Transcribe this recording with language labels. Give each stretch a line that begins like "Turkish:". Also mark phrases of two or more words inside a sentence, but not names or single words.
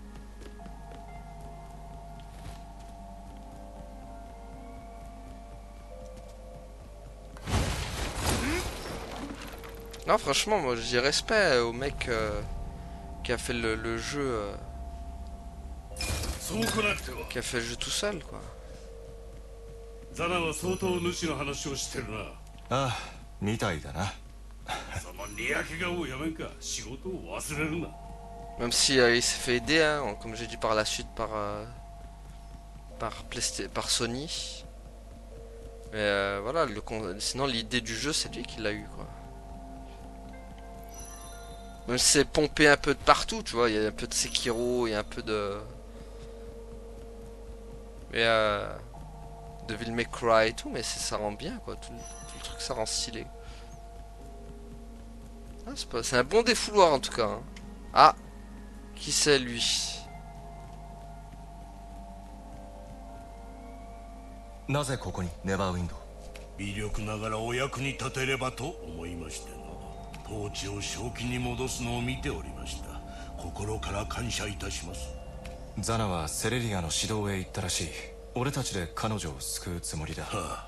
French: Non, franchement, moi j'ai respect au mec qui a fait le jeu. Qui a fait le jeu tout seul, quoi.
Japanese: Ah, みたいだな。
French: Même si il s'est fait aider, hein, comme j'ai dit par la suite par Sony. Mais voilà, sinon l'idée du jeu c'est lui qui l'a eu, quoi. Même si c'est pompé un peu de partout, tu vois, il y a un peu de Sekiro, il y a un peu de... Mais Devil May Cry et tout, mais ça rend bien, quoi, tout le truc ça rend stylé. Ah, c'est un bon défouloir en tout cas. Hein. Ah, qui c'est lui?
Japanese: なぜここにネバーウィンド？微力ながらお役に立てればと思いましてな。統治を正気に戻すのを見ておりました。心から感謝いたします。ザナはセレリアの指導へ行ったらしい。俺たちで彼女を救うつもりだ。